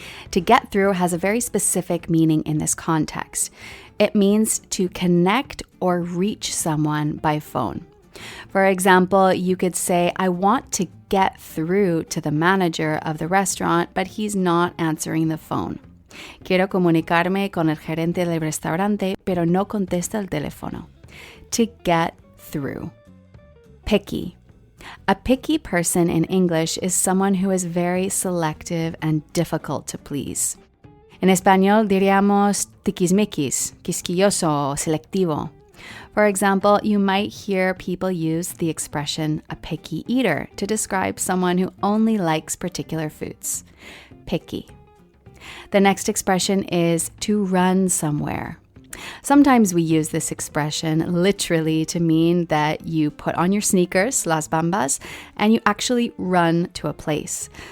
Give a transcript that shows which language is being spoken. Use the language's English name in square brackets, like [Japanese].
[English] To get through has a very specific meaning in this context. It means to connect or reach someone by phone. For example, you could say, I want to get through to the manager of the restaurant, but he's not answering the phone. [Spanish] Quiero comunicarme con el gerente del restaurante, pero no contesta el teléfono. [English] To get through. Picky. A picky person in English is someone who is very selective and difficult to please. [Spanish] En español diríamos tiquismiquis, quisquilloso o selectivo. [English] For example, you might hear people use the expression a picky eater to describe someone who only likes particular foods. Picky. The next expression is to run somewhere. Sometimes we use this expression literally to mean that you put on your sneakers, [Spanish] las bambas, [English] and you actually run to a place.